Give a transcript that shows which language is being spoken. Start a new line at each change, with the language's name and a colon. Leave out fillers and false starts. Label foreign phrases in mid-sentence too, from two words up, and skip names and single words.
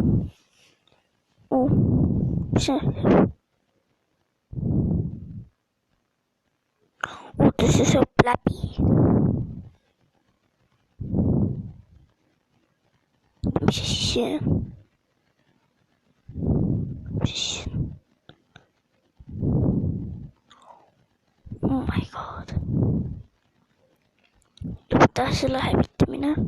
Estonian: See. See saab läbi. Mis see siis see on?
English: Oh my god.
Estonian: Lõpeta selle hävitamine.